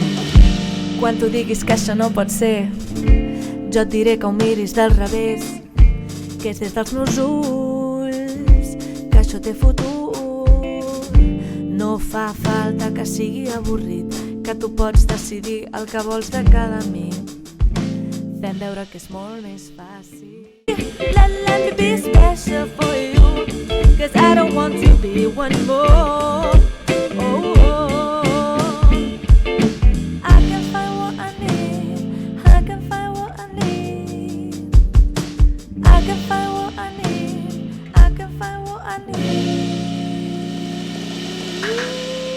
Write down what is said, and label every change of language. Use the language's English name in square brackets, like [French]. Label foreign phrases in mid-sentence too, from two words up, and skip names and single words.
[Catalan] Quan tu diguis que això no pot ser, jo et diré que ho miris del revés, que és des dels meus ulls que això té futur. No fa falta que sigui avorrit, que tu pots decidir el que vols de cada mi. Fem veure que és molt més fàcil. [English] Let me be special for you, cause I don't want to be one more. I can find what I need, I can find what I need, I can find what I need, I can find what I need.